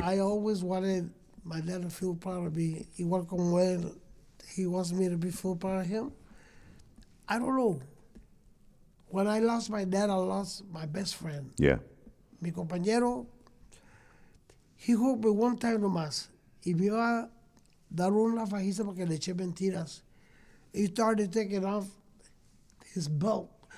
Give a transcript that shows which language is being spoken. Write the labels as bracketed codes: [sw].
[en] I always wanted my dad to feel proud of me. [es] Igual como él, [en] he wants me to be feel proud of him. I don't know. When I lost my dad, I lost my best friend. Yeah. [es] Mi compañero, [en] he [es] jugó [en] me one time [es] nomás. Y me iba a dar una fajiza porque le eché mentiras. [en] He started taking off his belt.